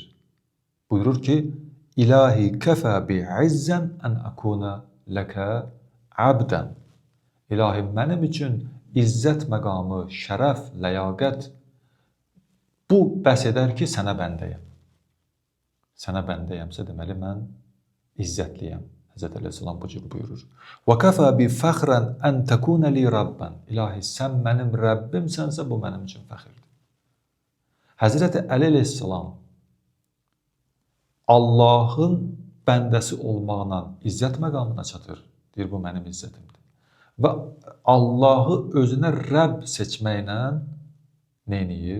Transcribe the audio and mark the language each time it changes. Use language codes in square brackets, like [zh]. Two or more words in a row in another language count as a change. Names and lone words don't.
[ar] Buyurur ki, إلهي كفى بي عزا أن أكون لك عبدا. [az] İlahi, mənim üçün izzət məqamı, şərəf, ləyaqət bu bəs edər ki, sənə bəndəyəm. Sənə bəndəyəmsə, deməli, mən izzətliyəm. Həzrət Əleyhisselam bu cür buyurur. [ar] وَكَفَى بِفَخْرًا أَنْ تَكُونَ لِي رَبًّا. [az] İlahi, sən mənim Rəbbimsənsə, bu mənim üçün fəxirdir. Həzrət Əli Əleyhisselam Allahın bəndəsi olmaqla izzət məqamına çatır. Deyir, bu mənim izzətimdir. Və Allahı özünə Rəbb seçməklə neyniyir?